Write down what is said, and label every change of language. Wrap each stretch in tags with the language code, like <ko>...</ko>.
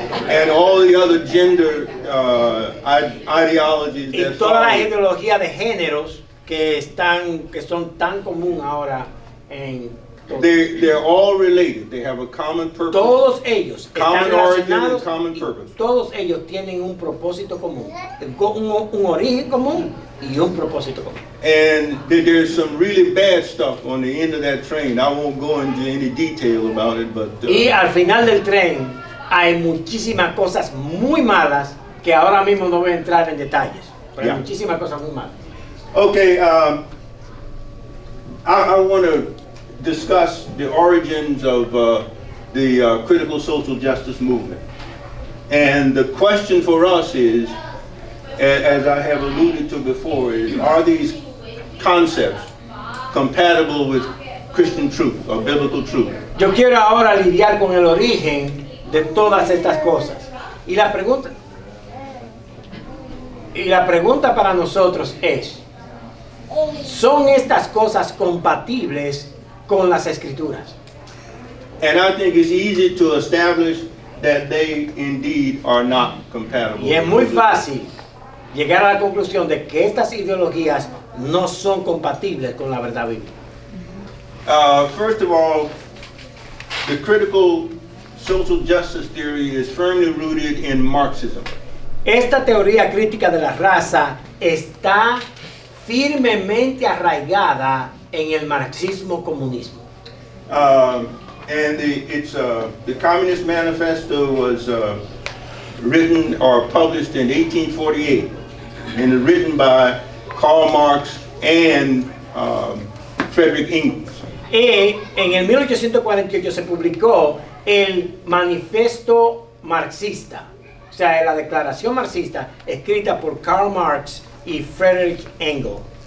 <en>and all the other gender ideologies.</en> <es>Y todas las ideologías de géneros que son tan común ahora en</es> <en>They're all related. They have a common purpose.</en> <es>Todos ellos están</es> <en>Common origin</en> <es>relacionados</es> <en>and common</en> <es>y</es> <en>purpose.</en> <es>todos ellos tienen un propósito común, un origen común y un propósito común.</es> <en>And there's some really bad stuff on the end of that train. I won't go into any detail about it, but</en> <es>Y al final del tren hay muchísimas cosas muy malas que ahora mismo no voy a entrar en detalles, pero Yeah. hay muchísimas cosas muy malas. okay.</es> <en>I want to discuss the origins of the critical social justice movement. And the question for us is, as I have alluded to before, is are these concepts compatible with Christian truth or biblical truth?</en> <es>Yo quiero ahora lidiar con el origen de todas estas cosas. Y la pregunta para nosotros es, ¿son estas cosas compatibles con las Escrituras?</es> <en>And I think it's easy to establish that they indeed are not compatible.</en> <es>Y es muy fácil llegar a la conclusión de que estas ideologías no son compatibles con la verdad bíblica.</es> <en>First of all, the critical social justice theory is firmly rooted in Marxism.</en> <es>Esta teoría crítica de la raza está firmemente arraigada en el marxismo-comunismo.</es> <en>And the Communist Manifesto was written or published in 1848, and written by Karl Marx and Frederick Engels.</en> <es>Y en el 1848 se publicó el Manifiesto Marxista, o sea, la declaración marxista escrita por Karl Marx y Frederick Engels.</es>